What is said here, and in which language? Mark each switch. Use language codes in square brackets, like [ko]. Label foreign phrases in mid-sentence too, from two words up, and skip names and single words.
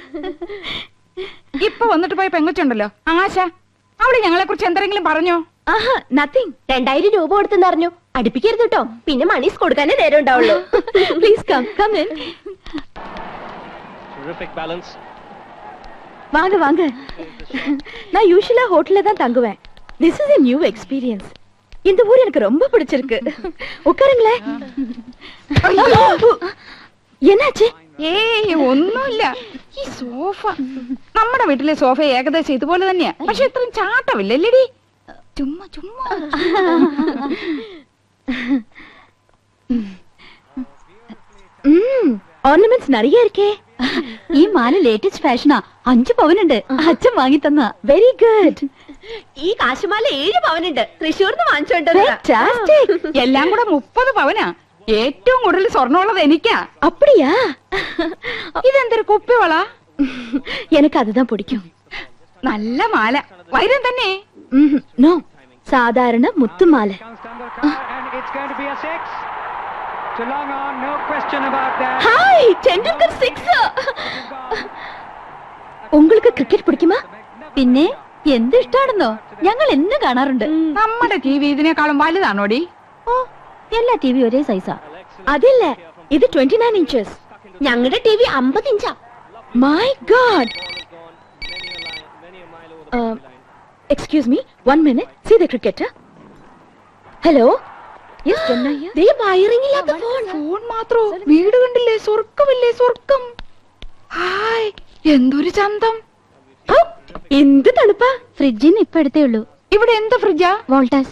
[ml] ഇപ്പൊ വന്നിട്ട് പോയ പെങ്കൊച്ചുണ്ടല്ലോ, ആശ, അവിടെ ഞങ്ങളെ കുറിച്ച് എന്തെങ്കിലും പറഞ്ഞോ? ആഹാ, നത്തിങ്. 2000 രൂപ കൊടുത്തെന്നറിഞ്ഞു. അടുപ്പിക്കരുത് കേട്ടോ, പിന്നെ മണീസ് കൊടുക്കാനേ നേരം ഉണ്ടാവുള്ളൂ. [en] Please come come in. [ta] வாங்க வாங்க. நான் யூசுவலா ஹோட்டல்ல தான் தங்குவேன். [en] This is [ta] a new experience. இந்த ஊர் எனக்கு ரொம்ப பிடிச்சிருக்கு. உட்காருங்களேன். என்னாச்சு? [ml] ഏയ് ഒന്നുമില്ല. ഈ സോഫ, നമ്മുടെ വീട്ടിലെ സോഫ ഏകദേശം ഇതുപോലെ തന്നെയാ, പക്ഷെ ഇത്രയും ചാട്ടമില്ലല്ലേടി. ചുമ്മാ ചുമ്മാ. [ta] ഓർണമെന്റ്സ് நிறைய இருக்கே. [ml] ഈ മാല ലേറ്റസ്റ്റ് ഫാഷനാ. 5 പവനുണ്ട്. അച്ഛൻ വാങ്ങി തന്ന. [en] very good. [ml] ഈ കാശുമാല 7 പവനുണ്ട്. തൃശ്ശൂർന്ന് വാങ്ങിച്ചോണ്ട്. എല്ലാം കൂടെ 30 പവനാ. ഏറ്റവും കൂടുതൽ സ്വർണ്ണമുള്ളത് എനിക്കാ. [ta] അപ്പടിയാ? [ml] ഇതെന്തൊരു കുപ്പിവള? [ta] எனக்கு அதுதான் பிடிக்கும். [ml] നല്ല മാല വൈരം തന്നെ. നോ, സാധാരണ മുത്തുമാല. ഹായ്, ടെണ്ടുൽക്കർ സിക്സ്. உங்களுக்கு ക്രിക്കറ്റ് പിടിക്കുമോ? പിന്നെ എന്ത് ഇഷ്ടാണെന്നോ, ഞങ്ങൾ എന്നും കാണാറുണ്ട്. നമ്മുടെ ടി വി ഇതിനേക്കാളും വലുതാണോടി? ഓ, എല്ലാ ടി വി ഒരേ സൈസാ. അതില്ല, ഇത് 29 ഇഞ്ചസ്. ഞങ്ങളുടെ ടി വി 50 ഇഞ്ചാ. [en] My God. Excuse me, 1 minute. See the cricket. Hello. Yes ചെന്നൈ. [ml] ദേ വയറിംഗ് ഇല്ലാത്ത ഫോൺ. ഫോൺ മാത്രോ? വീട് കണ്ടില്ലേ? സ്വർഗമില്ലേ സ്വർഗം. ഹായ്, എന്തൊരു ചന്തം. എന്ത് തണുപ്പാ. ഫ്രിഡ്ജിന് ഇപ്പൊ എടുത്തേ ഉള്ളൂ. ഇവിടെ എന്ത് ഫ്രിഡ്ജാ? വോൾട്ടാസ്.